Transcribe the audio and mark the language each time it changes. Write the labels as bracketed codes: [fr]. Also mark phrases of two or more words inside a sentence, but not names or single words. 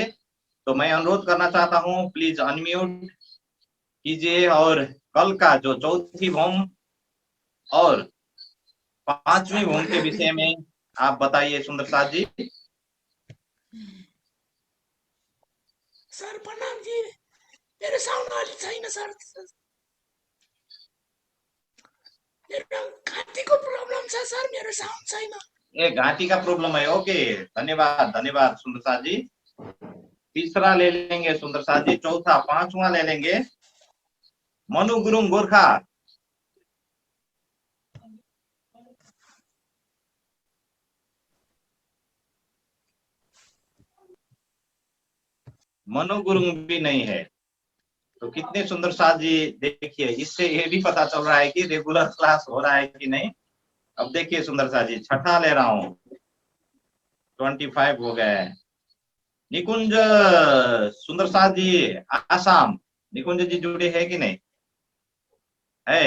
[hi] तो मैं अनुरोध करना चाहता हूं [en] please unmute [hi] कीजिए और कल का जो चौथी भूम और पांचवी भूम के विषय में आप बताइए सुंदर साथ जी। सर प्रणाम जी, [ne] मेरो साउन्ड अलि छैन सर, मेरो घाँटीको प्रब्लम छ सर, मेरो साउन्ड छैन। [hi] ये घाटी का प्रॉब्लम है, ओके धन्यवाद धन्यवाद सुंदर साथ जी। तीसरा ले लेंगे सुंदर साथ जी, चौथा पांचवा ले लेंगे। मनु गुरुङ गोरखा, मनु गुरुङ भी नहीं है। तो कितने सुंदर साथ जी, देखिए इससे ये भी पता चल रहा है कि रेगुलर क्लास हो रहा है कि नहीं। अब देखिए सुंदर साथ जी, छठा ले रहा हूं, 25 हो गए। निकुंज सुंदर साथ जी आसाम, निकुंज जी जुड़े हैं कि नहीं है?